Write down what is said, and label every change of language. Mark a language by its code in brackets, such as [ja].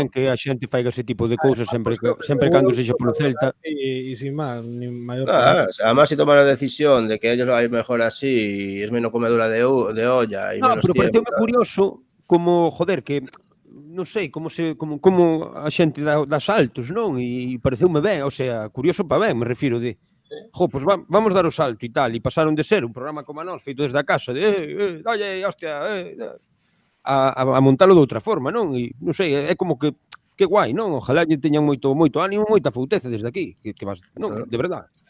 [gl] ben que a xente faiga ese tipo de cousas sempre cando sexa polo Celta. [es] Y sin más, ni mayor. O sea, además, si toma la decisión de que ellos lo hay mejor así, es menos comedura de olla y No, menos pero tiempo. [gl] pareceume curioso como, joder, que non sei como a xente dá saltos, non? E pareceume ben, o sea, curioso para ben, me refiro de pois vamos dar o salto e tal, e pasaron de ser un programa como a nós, feito desde a casa, de oye, hostia, a montalo de outra forma, non? E non sei, é como que guai, non? Ojalá lle teñan moito ánimo, moita fouteza desde aquí, que vas, non, de verdade.